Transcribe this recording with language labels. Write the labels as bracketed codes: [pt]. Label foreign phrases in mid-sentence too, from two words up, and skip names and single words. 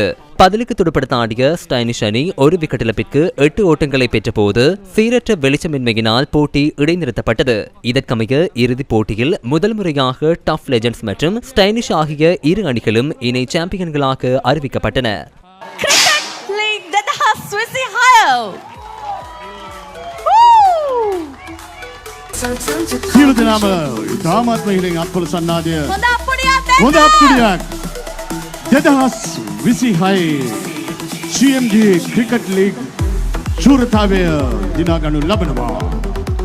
[ta] பதிலுக்கு துடுப்படுத்த ஆடிய ஸ்டைனிஷ் அணி 1 விக்கெட் இழப்பிற்கு 8 ஓட்டங்களை பெற்ற போது சீரற்ற வெளிச்சமின்மையினால் போட்டி இடைநிறுத்தப்பட்டது. இதற்கமைய இறுதிப் போட்டியில் முதல் முறையாக டஃப் லெஜெண்ட்ஸ் மற்றும் ஸ்டைனிஷ் ஆகிய இரு அணிகளும் இணை சாம்பியன்களாக அறிவிக்கப்பட்டன. [si] සියලු දෙනාම ඉතාමත්ම ඉහළින් අත්පොළ සන්නාදය හොඳ අප්පුඩියක් 2026 CMG ක්‍රිකට් ලීග් ශූරතාවය දිනාගනු ලබනවා.